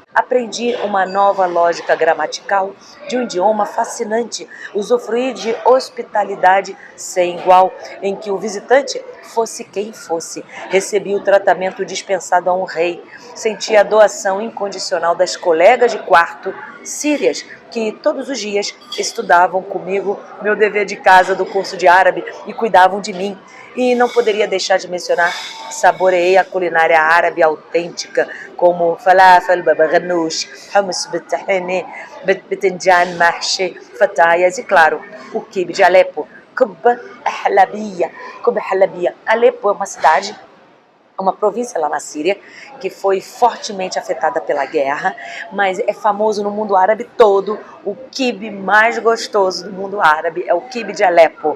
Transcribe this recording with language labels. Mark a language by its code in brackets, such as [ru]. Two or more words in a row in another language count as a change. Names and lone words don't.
[pt] Aprendi uma nova lógica gramatical de um idioma fascinante, usufruir de hospitalidade sem igual, em que o visitante fosse quem fosse, recebi o tratamento dispensado a um rei, senti a doação incondicional das colegas de quarto sírias, que todos os dias estudavam comigo meu dever de casa do curso de árabe e cuidavam de mim. E não poderia deixar de mencionar, saboreei a culinária árabe autêntica, como falafel, baba ganoush, hummus bitahine, bitinjan, mahshi, fatayas e, claro, o quibe de Alepo, Kubba Halabiya. Alepo é uma cidade, uma província lá na Síria, que foi fortemente afetada pela guerra, mas é famoso no mundo árabe todo. O quibe mais gostoso do mundo árabe é o quibe de Alepo.